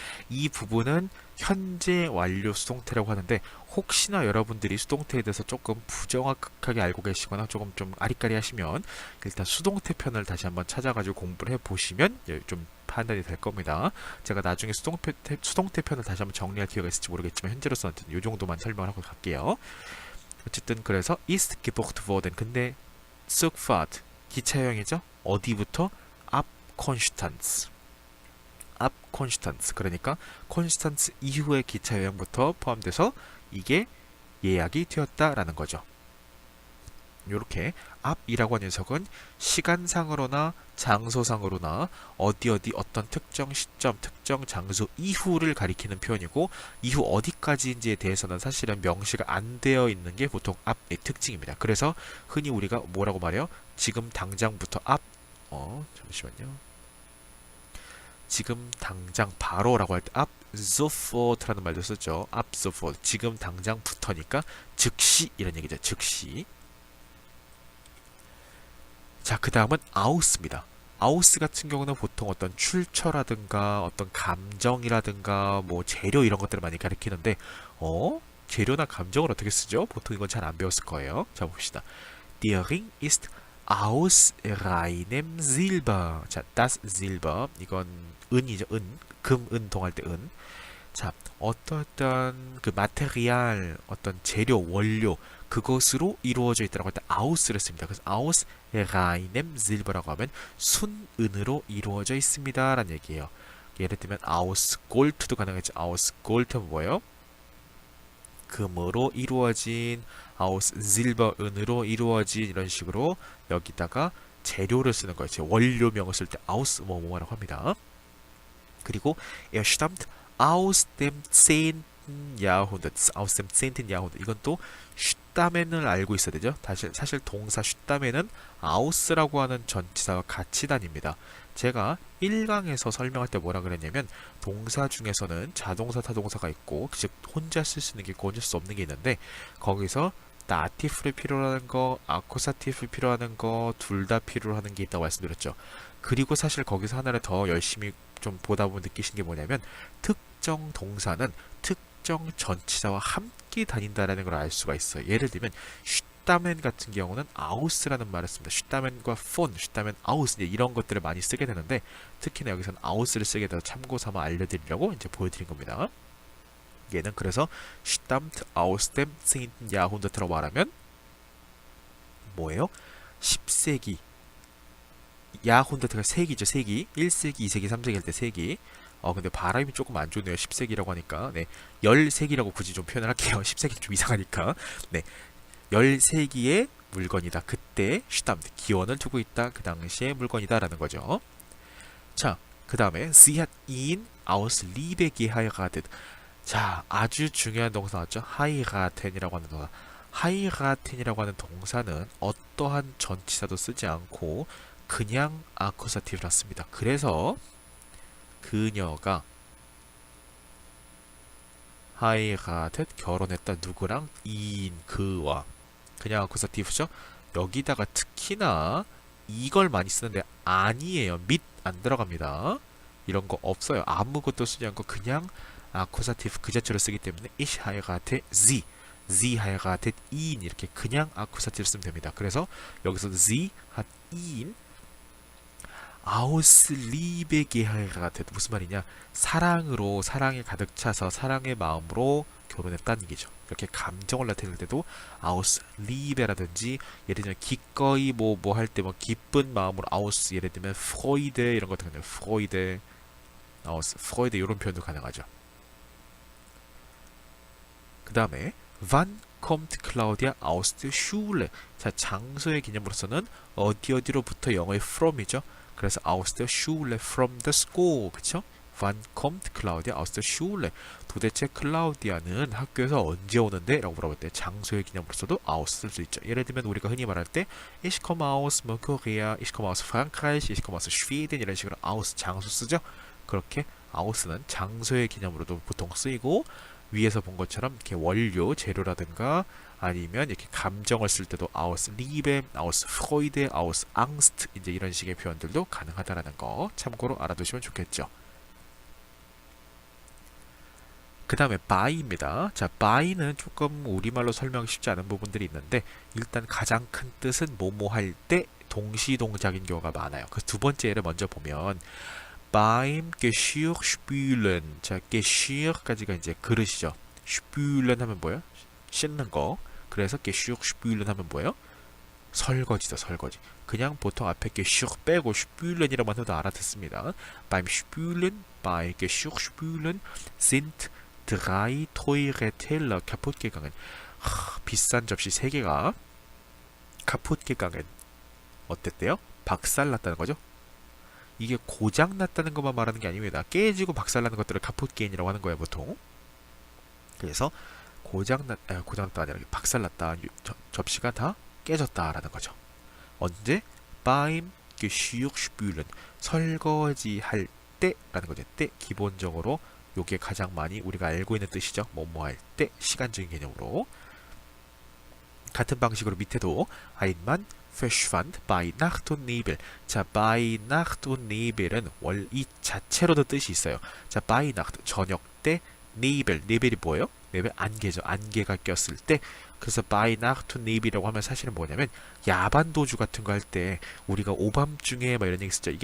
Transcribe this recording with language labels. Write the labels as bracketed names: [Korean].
[Korean] 이 부분은 현재 완료 수동태라고 하는데 혹시나 여러분들이 수동태에 대해서 조금 부정확하게 알고 계시거나 조금 좀 아리까리 하시면 일단 수동태 편을 다시 한번 찾아가지고 공부를 해보시면 좀 판단이 될 겁니다. 제가 나중에 수동태 편을 다시 한번 정리할 기회가 있을지 모르겠지만 현재로서는 이 정도만 설명을 하고 갈게요. 어쨌든 그래서 [German] ist gebucht worden. [Korean] 근데 Zugfahrt 기차여행이죠. 어디부터? [German] ab Konstanz. [Korean] 앞 콘스탄스 그러니까 콘스탄스 이후의 기차 여행부터 포함돼서 이게 예약이 되었다라는 거죠. 이렇게 앞이라고 하는 녀석은 시간상으로나 장소상으로나 어디 어떤 특정 시점, 특정 장소 이후를 가리키는 표현이고 이후 어디까지인지에 대해서는 사실은 명시가 안 되어 있는 게 보통 앞의 특징입니다. 그래서 흔히 우리가 뭐라고 말해요? 지금 당장부터 앞 잠시만요. 지금 당장 바로라고 할 때 [German] ab sofort [Korean] 라는 말도 썼죠. [German] ab sofort. [Korean] 지금 당장부터니까 즉시 이런 얘기죠. 즉시. 자, 그 다음은 aus입니다. aus 같은 경우는 보통 어떤 출처라든가 어떤 감정이라든가 뭐 재료 이런 것들을 많이 가리키는데 재료나 감정을 어떻게 쓰죠? 보통 이건 잘 안 배웠을 거예요. 자, 봅시다. [German] Der Ring ist aus reinem Silber. [Korean] 자, das Silber. 이건 은이죠. 은. 금, 은, 동할 때 은. 자, 어떤 그 마테리알, 어떤 재료, 원료, 그것으로 이루어져 있다고 할 때 aus를 씁니다. 그래서 [German] aus reinem Silber [Korean] 라고 하면 순은으로 이루어져 있습니다. 라는 얘기예요. 예를 들면 [German] aus Gold [Korean] 도 가능하죠. aus Gold는 뭐예요? 금으로 이루어진 [German] aus Silber [Korean] 은으로 이루어진 이런 식으로 여기다가 재료를 쓰는 거예요. 제 원료명을 쓸 때 aus 뭐뭐라고 합니다. 그리고 [German] er stammt aus dem 10. Jahrhundert, aus dem 10. Jahrhundert. [Korean] 이건 또 슈따멘을 알고 있어야 되죠. 사실 동사 슈따멘은 aus라고 하는 전치사와 같이 다닙니다. 제가 1강에서 설명할 때 뭐라 그랬냐면 동사 중에서는 자동사, 타동사가 있고 즉 혼자 쓸 수 있는 게 있고 혼자 쓸 수 없는 게 있는데 거기서 다티프를 필요로 하는 거, 아쿠사티프를 필요로 하는 거 둘 다 필요로 하는 게 있다고 말씀드렸죠. 그리고 사실 거기서 하나를 더 열심히 좀 보다 보면 느끼신 게 뭐냐면 특정 동사는 특정 전치사와 함께 다닌다라는 걸 알 수가 있어요. 예를 들면 슈타멘 같은 경우는 아우스라는 말을 씁니다. 슈타멘과 폰, 슈타멘 아우스 이런 것들을 많이 쓰게 되는데 특히나 여기서는 아우스를 쓰게 돼서 참고 삼아 알려드리려고 이제 보여드린 겁니다. 얘는 그래서 [German] stammt aus dem 10. [Korean] Jahrhundert라고 말하면 뭐예요? 10세기 야혼드트가 세기죠. 세기 1세기, 2세기, 3세기 할 때 세기. 근데 발음이 조금 안 좋네요. 10세기라고 하니까. 네. 10세기라고 굳이 좀 표현을 할게요. 10세기 좀 이상하니까. 네. 10세기의 물건이다. 그때 슈담트 기원을 두고 있다. 그 당시의 물건이다라는 거죠. 자, 그 다음에 [German] sie hat ihn aus Liebe geheiratet. [Korean] 자, 아주 중요한 동사 나왔죠. heiraten이라고 하는 동사. heiraten이라고 하는 동사는 어떠한 전치사도 쓰지 않고 그냥 아쿠사티브를 씁니다. 그래서 그녀가 heiratet 결혼했다. 누구랑? ihn 그와. 그냥 아쿠사티브죠. 여기다가 특히나 이걸 많이 쓰는데 아니에요. mit 안 들어갑니다. 이런 거 없어요. 아무것도 쓰지 않고 그냥 아쿠사티브 그 자체로 쓰기 때문에 [German] ich heirate sie, sie heiratet ihn [Korean] 이렇게 그냥 아쿠사티브를 쓰면 됩니다. 그래서 여기서 [German] sie hat ihn aus Liebe geheiratet [Korean] 무슨 말이냐? 사랑으로 사랑에 가득 차서 사랑의 마음으로 결혼했다는 얘기죠. 이렇게 감정을 나타낼 때도 [German] aus Liebe [Korean] 라든지 예를 들면 기꺼이 뭐 할 때 뭐 기쁜 마음으로 aus 예를 들면 Freude 이런 것도 가능해요. Freude, [German] aus Freude [Korean] 이런 표현도 가능하죠. 그 다음에 [German] wann kommt Claudia aus der Schule? [Korean] 자, 장소의 개념으로서는 어디로부터 영어의 from이죠. 그래서 [German] aus der Schule, [English] from the school, [Korean] 그쵸? [German] Wann kommt Claudia aus der Schule? [Korean] 도대체 클라우디아는 학교에서 언제 오는데? 라고 물어볼 때 장소의 개념으로서도 aus 쓸 수 있죠. 예를 들면 우리가 흔히 말할 때 [German] Ich komme aus Korea, ich komme aus Frankreich, ich komme aus Schweden [Korean] 이런 식으로 [German] aus [Korean] 장소 쓰죠. 그렇게 아우스는 장소의 개념으로도 보통 쓰이고 위에서 본 것처럼 이렇게 원료, 재료라든가 아니면 이렇게 감정을 쓸 때도 [German] 아우스 리베, 아우스 프로이데, 아우스 앙스트 [Korean] 이제 이런 식의 표현들도 가능하다라는 거 참고로 알아두시면 좋겠죠. 그 다음에 by입니다. 자, by는 조금 우리말로 설명하기 쉽지 않은 부분들이 있는데 일단 가장 큰 뜻은 뭐뭐 할 때 동시동작인 경우가 많아요. 그래서 두 번째 예를 먼저 보면 [German] beim Geschirrspülen. [Korean] 자, Geschirr까지가 이제 그릇이죠. spülen 하면 뭐예요? 씻는 거. 그래서 Geschirrspülen 하면 뭐예요? 설거지죠, 설거지. 그냥 보통 앞에 Geschirr 빼고 spülen이라고 해도 알아듣습니다. [German] Beim Spülen, bei Geschirrspülen sind drei teure Teller kaputt gegangen. [Korean] 비싼 접시 3개가 [German] kaputt gegangen. [Korean] 어땠대요? 박살났다는 거죠? 이게 고장났다는 것만 말하는 게 아닙니다. 깨지고 박살나는 것들을 카풋게인이라고 하는 거예요, 보통. 그래서 고장났다 아니라 박살났다. 접시가 다 깨졌다라는 거죠. 언제? [German] beim Geschirrspülen. [Korean] 설거지 할 때라는 거죠. 때 기본적으로 요게 가장 많이 우리가 알고 있는 뜻이죠. 뭐뭐 할 때 시간적인 개념으로. 같은 방식으로 밑에도 [German] einmal verschwand bei Nacht und Nebel. [Korean] 자, [German] bei Nacht und Nebel [Korean] 은 이 자체로도 뜻이 있어요. 자, [German] bei Nacht [Korean] 저녁 때 Nebel, Nebel이 뭐예요? Nebel 안개죠. 안개가 꼈을 때. 그래서 [German] bei Nacht und Nebel [Korean] 이라고 하면 사실은 뭐냐면 야반 도주 같은 거 할 때 우리가 오밤중에 막 이런 얘기 쓰죠.